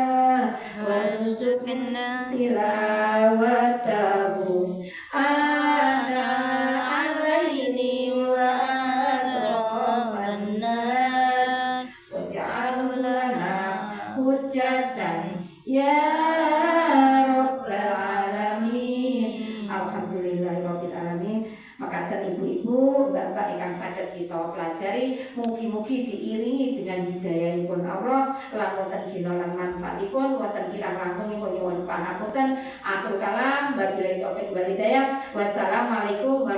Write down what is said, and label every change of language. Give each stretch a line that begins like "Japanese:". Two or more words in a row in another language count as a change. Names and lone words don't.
Arabic: وارزقنا تلاوته آناء الليل وأطراف النهار واجعل لنا حجة يا رب العالمين. الحمد لله رب العالمين.
Javanese: Makaten ibu-ibu, bapak ingkang saged kita pelajari, mugi-mugi
Indonesian: diiringi dengan
Javanese: hidayahipun Allah lan wonten gina lan manfaatipun, wonten kirang langkungipun nyuwun pangapunten. Atur kalam,
Arabic: وبالله التوفيق والهداية.